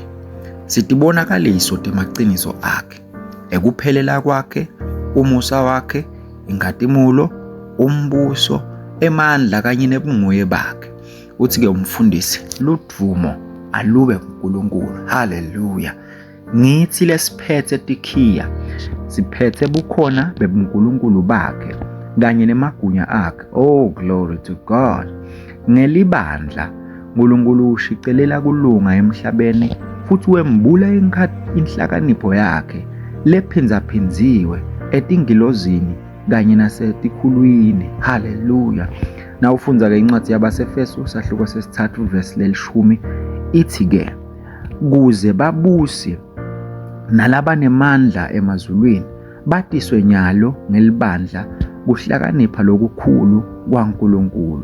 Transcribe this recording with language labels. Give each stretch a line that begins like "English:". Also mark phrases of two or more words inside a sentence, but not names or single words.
Swati: Sitibonakaliso temaqiniso akhe, ekuphelela kwakhe, umusa wakhe, inkatimulo, umbuso, emandla kanye nebunguye bakhe. Uthi ke umfundisi ludvumo alube kuNkulunkulu. Hallelujah. Ngithi lesiphethe tikhiya siphethe bukhona bebuNkulunkulu bakhe kanye nemagunya akhe.
English: Oh glory to God.
Swati: Ngelibandla uNkulunkulu ushicelela kulunga emhlabeni futhi wembula inhlakanipho yakhe lephindaphindiwe etingilozini kanye nasetikhulwini. Hallelujah. Na ufunza ke incwadi yabasefesu sahloko sesithathu verse le-10 ithi ke kuze babusi nalabanemandla emazulwini batiswe nyalo ngelibandla kuhlakanipha lokukhulu kwaNkulunkulu.